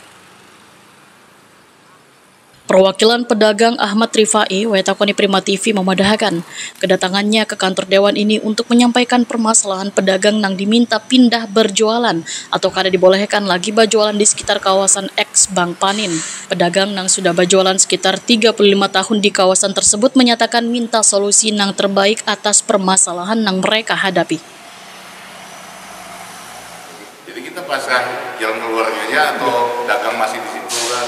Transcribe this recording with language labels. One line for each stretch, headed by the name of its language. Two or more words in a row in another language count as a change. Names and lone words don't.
Indonesian: Perwakilan pedagang Ahmad Rifai, Wetakoni Prima TV memadahkan kedatangannya ke kantor dewan ini untuk menyampaikan permasalahan pedagang yang diminta pindah berjualan atau kada dibolehkan lagi berjualan di sekitar kawasan X Bang Panin. Pedagang yang sudah berjualan sekitar 35 tahun di kawasan tersebut menyatakan minta solusi yang terbaik atas permasalahan yang mereka hadapi. Jadi kita pasang jalan keluarnya atau dagang masih di situ kan?